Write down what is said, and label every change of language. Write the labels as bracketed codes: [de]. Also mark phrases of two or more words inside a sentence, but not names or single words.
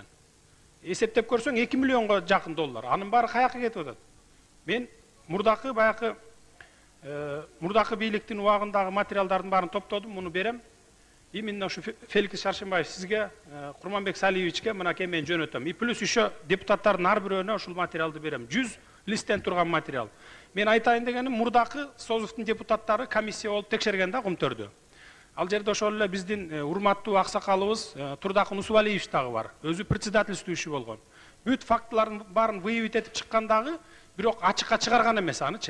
[ky] Эсептеп көрсөң 2 миллионго жакын доллар. Анын баары каяка кетип атат. Мен мурдакы бийликтин убагындагы материалдардын баарын топтодум, муну берем. Именно ушу Феликс Шаршембаев сизге, Курманбек Салиевичке мынакей мен жөнөтөм. [ru] И плюс еще [ky] депутаттардын ар бирөөнө ушул материалды берем. 100 листтен турган материал. Мен айтайын дегеним, мурдакы Созовдун депутаттары комиссия болуп текшерген да Кумтөрдү. Ал жерде ошол эле биздин урматтуу аксакалыбыз Турдакын Усубалиев дагы бар. Өзү председательствующий болгон. Бүт фактылардын баарын выявить этип чыккандагы, бирок ачыкка чыгарган эмес анычы.